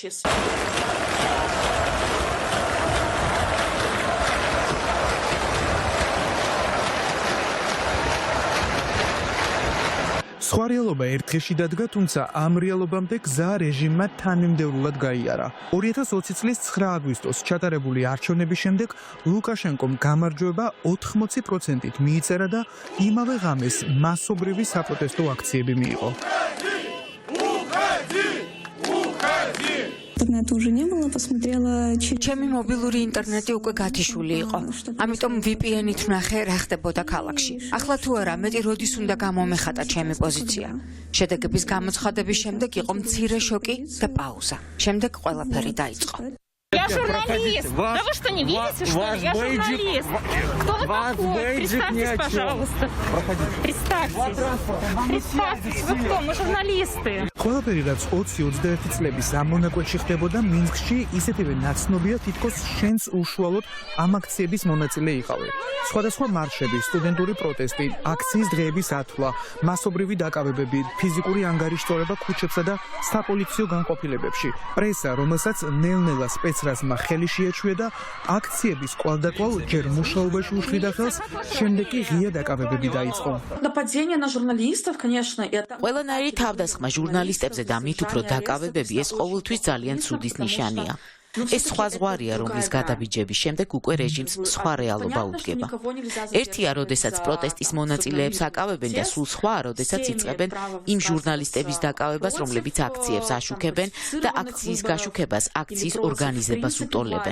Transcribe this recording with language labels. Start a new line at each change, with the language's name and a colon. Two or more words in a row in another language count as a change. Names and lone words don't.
Georgian: სხვა რეალობა ერთ დღეში დადგა, თუმცა ამ რეალობამდე გზა რეჟიმმა თანმიმდევრულად გაიარა. 2020 წლის 9 აგვისტოს ჩატარებული არჩევნების შემდეგ ლუკაშენკომ გამარჯვება 80%-ით მიიწერა და იმავე ღამეს მასობრივი საპროტესტო აქციები მიიღო.
Russian: Интернета уже не было, посмотрела
Georgian: ჩემი მობილური ინტერნეტი უკვე გათიშული იყო. ამიტომ VPN-ით ვნახე რა ხდებოდა ქალაქში. ახლა თუ არა, მეტი როდის უნდა გამომეხატა ჩემი позиция. შედეგების გამოცხადების შემდეგ იყო მცირე შოკი და пауза. შემდეგ ყველაფერი დაიწყო.
Russian: Я журналист. Да вы что, не видите, что ли? Я журналист. Кто вы такой? Представьтесь, пожалуйста. Представьтесь. Представьтесь, вы кто? Мы журналисты.
Georgian: ყველაფერი, რაც 20-21 წლების ამ მონაკვეთში ხდებოდა მინსკში, ისეთივე ნაცნობია, თითქოს შენს უშუალოდ ამ აქციების მონაწილე იყავი. სხვადასხვა მარშები, სტუდენტური პროტესტი, აქციის დღეების ათვლა, მასობრივი დაკავებები, ფიზიკური ანგარიშთორება ქუჩებსა და საპოლიციო განყოფილებებში. პრესა, რომელსაც ნელ-ნელა სპეცრაზმა ხელი შეაჩვია და აქციების კვალდაკვალ ჯერ მუშაობაში უშლიდა ხელს, შემდეგ კი ღია დაკავებები დაიწყო.
Russian: нападение на журналистов, конечно, это
Georgian: ყველანაირი თავდასხმა ჟურნალისტებზე და მით უფრო დაკავებები ეს ყოველთვის ძალიან ცუდის ნიშანია. ეს სხვა ზღვარია, რომლის გადაბიჯების შემდეგ უკვე რეჟიმს სხვა რეალობა უდგება. ერთია, როდესაც პროტესტის მონაწილეებს აკავებენ და სულ სხვა, როდესაც იწყებენ იმ ჟურნალისტების დაკავებას, რომლებიც აქციებს აშუქებენ და აქციის გაშუქებას, აქციის ორგანიზებას უტოლებენ.